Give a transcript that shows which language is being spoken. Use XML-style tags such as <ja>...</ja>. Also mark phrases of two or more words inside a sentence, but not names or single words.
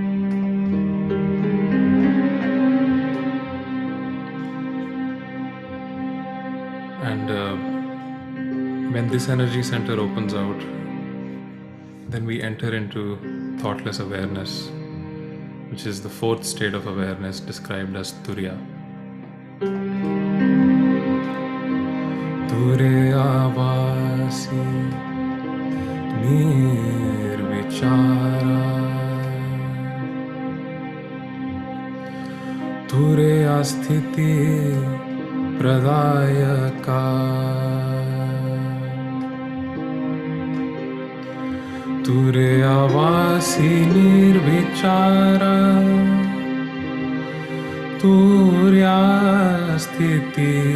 <en>And when this energy center opens out, then we enter into thoughtless awareness, which is the fourth state of awareness described as Turiya.</en> <sa>Turiyavasi nirvichara Turiya sthiti pradayaka Turiyavasi nirvichara Turya sthiti</sa>